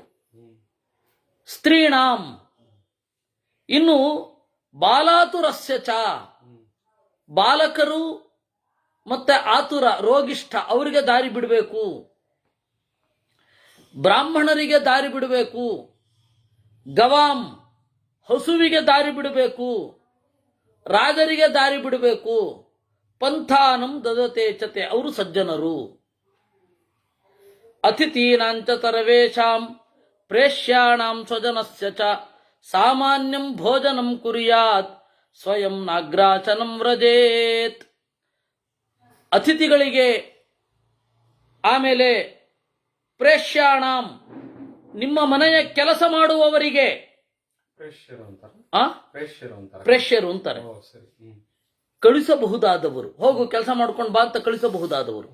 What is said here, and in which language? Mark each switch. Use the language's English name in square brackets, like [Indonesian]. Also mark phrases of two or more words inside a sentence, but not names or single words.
[Kannada] ಸ್ತ್ರೀಣಾಂ, ಇನ್ನು [Sanskrit] ಬಾಲಾತುರಸ್ಯ ಚ, [Kannada] ಬಾಲಕರು ಮತ್ತೆ ಆತುರ ರೋಗಿಷ್ಠ ಅವರಿಗೆ ದಾರಿ ಬಿಡಬೇಕು, ಬ್ರಾಹ್ಮಣರಿಗೆ ದಾರಿ ಬಿಡಬೇಕು, ಗವಾಂ ಹಸುವಿಗೆ ದಾರಿ ಬಿಡಬೇಕು, ರಾಗರಿಗೆ ದಾರಿ ಬಿಡಬೇಕು. [Sanskrit] ಪಂಥಾನಂ ದದತೆ ಚತೆ [Kannada] ಅವರು ಸಜ್ಜನರು. [Sanskrit] ಅತಿಥೀನಾಂಚ ಸರ್ವೇಷಾಂ ಪ್ರೇಷ್ಯಾಣಾಂ ಸ್ವಜನಸ್ಯ ಚ ಸಾಮಾನ್ಯಂ ಭೋಜನಂ ಕುರ್ಯಾತ್ ಸ್ವಯಂ ನಾಗ್ರಾಚನಂ ವ್ರಜೇತ್. [Kannada] ಅತಿಥಿಗಳಿಗೆ, ಆಮೇಲೆ ಪ್ರೇಷ್ಯಾಣಾಂ ನಿಮ್ಮ ಮನೆಯ ಕೆಲಸ ಮಾಡುವವರಿಗೆ, ಪ್ರೇಷ್ಯರು ಅಂತಾರೆ, ಕಳಿಸಬಹುದಾದವರು, ಹೋಗು ಕೆಲಸ ಮಾಡ್ಕೊಂಡು ಬಾ ಅಂತ ಕಳಿಸಬಹುದಾದವರು.